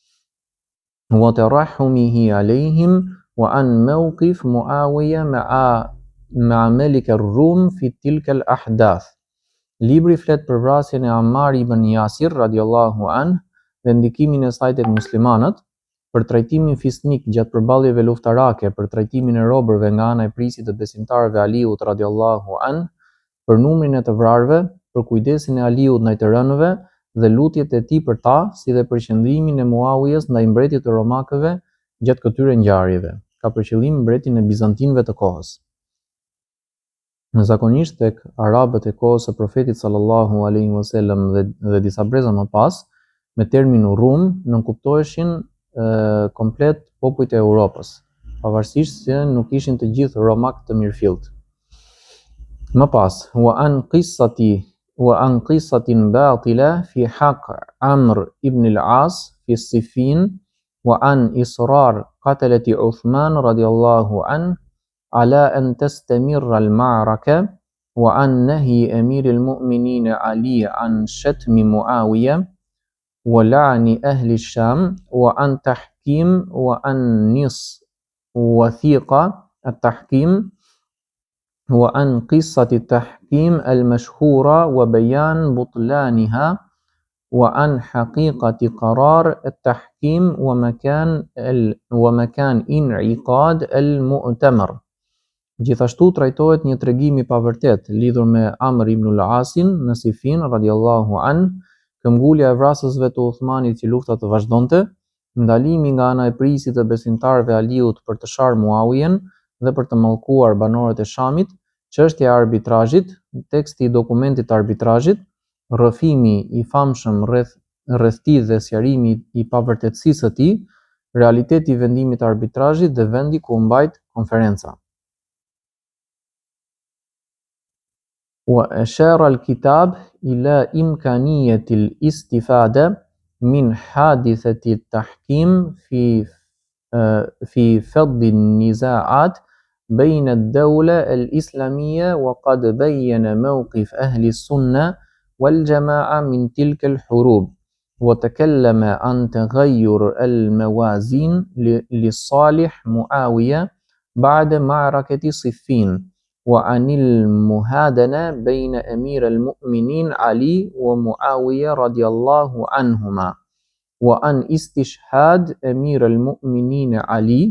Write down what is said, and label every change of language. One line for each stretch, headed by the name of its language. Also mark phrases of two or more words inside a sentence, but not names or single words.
Arabic: وترحمه عليهم وعن موقف معاوية مع ملك الروم في تلك الأحداث.
Albanian: Libri flet për vrasjen e Ammar ibn Yasir
Arabic: رضي الله عنه
Albanian: dhe ndikimin e saj tek muslimanët, për trajtimin fisnik gjatë përballjeve luftarake, për trajtimin e robërve nga ana e prisit të besimtarëve Aliut
Arabic: رضي الله عنه,
Albanian: për numrin e të vrarëve, për kujdesin e Aliut ndaj të rënëve dhe lutjet e tij për ta, si dhe për qëndrimin e Muawijes ndaj mbretit të romakëve gjatë këtyre ngjarjeve. Ka për qëllim mbretin e bizantinëve të kohës. Zakonisht tek arabët e kohës së profetit
Arabic: صلى الله عليه وسلم
Albanian: dhe disa breza më pas, me terminu Rum nënkuptoheshin komplet popujt e Europës, pavarësisht se nuk ishin të gjithë romak të mirëfillt. Më pas,
Arabic: وعن قصة باطلة في حق عمرو بن العاص في صفين وعن إصرار قتلة عثمان رضي الله عنه على أن تستمر المعركة وعن نهي أمير المؤمنين علي عن شتم معاوية ولعن أهل الشام وعن تحكيم وعن نص وثيقة التحكيم وعن قصة التحكيم المشهورة وبيان بطلانها وعن حقيقة قرار التحكيم ومكان انعقاد المؤتمر.
Albanian: Gjithashtu trajtohet një tregim i pavërtet lidhur me Amr ibn al-Asin në Sifin
Arabic: رضي الله عنه,
Albanian: këmbgulja e vrasësve të Uthmanit që lufta të vazhdonte, ndalimi nga ana e prisit të besimtarëve Aliut për të sharë Muawijen dhe për të mallkuar banorët e Shamit, çështja e arbitrazhit, teksti i dokumentit të arbitrazhit, rrëfimi i famshëm rreth tij dhe sqarimi i pavërtetësisë së tij, realiteti i vendimit të arbitrazhit dhe vendi ku u mbajt konferenca.
Arabic: وأشار الكتاب إلى إمكانية الاستفادة من حادثة التحكيم في فض النزاعات بين الدولة الإسلامية وقد بين موقف أهل السنة والجماعة من تلك الحروب وتكلم عن تغير الموازين لصالح معاوية بعد معركة صفين وعن المهادنة بين أمير المؤمنين علي ومعاوية رضي الله عنهما وعن استشهاد أمير المؤمنين علي.